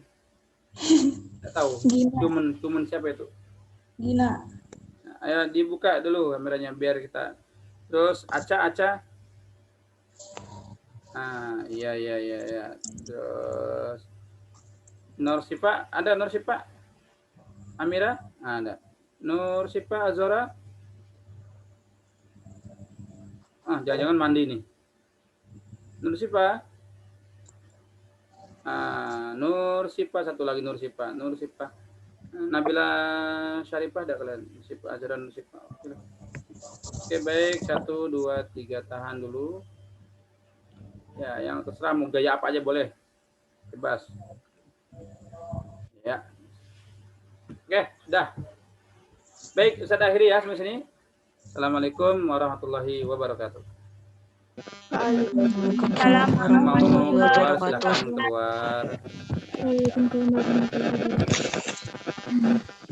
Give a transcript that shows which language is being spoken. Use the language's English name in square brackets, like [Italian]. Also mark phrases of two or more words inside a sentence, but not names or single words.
[Indonesian] Nggak tahu. Human siapa itu? Gina. Ayo dibuka dulu kameranya biar kita. Terus Aca. Iya. Terus Nur Sifa, ada Nur Sifa? Amira? Ada. Nur Sifa Azora? Jangan-jangan mandi nih. Nur Sifa? Nur Sifa, satu lagi Nur Sifa. Nabila Syarifah ada kalian? Nur Sifa Azora, Nur Sifa. Oke, baik. 1, 2, 3 tahan dulu. Ya, yang terserah mau gaya apa aja boleh. Bebas. Ya. Oke, sudah. Baik, Ustaz akhiri ya sampai sini. [Arabic] السلام عليكم ورحمة الله وبركاته. Waalaikumsalam [Indonesian] Mau [Arabic] warahmatullahi [Indonesian] keluar [Arabic] wabarakatuh. [Indonesian] silahkan keluar. [Arabic] وعليكم السلام ورحمة الله وبركاته.